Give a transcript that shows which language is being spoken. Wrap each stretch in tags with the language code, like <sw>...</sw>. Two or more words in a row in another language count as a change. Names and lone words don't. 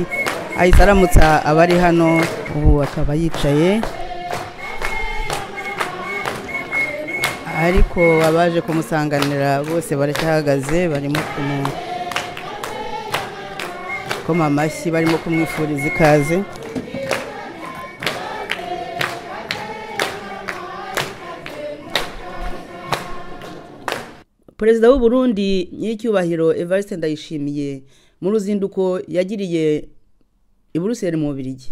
<rw>Ahita aramutsa abari hano, ubu akaba yicaye, ariko abaje kumusanganira bose baracyahagaze, barimo koma amashyi, barimo kumwifuriza ikaze. Perezida w'u Burundi ny'icyubahiro Evariste Ndayishimiye mu ruzinduko yagiriye i Bruxelles mu Bubiligi.</rw>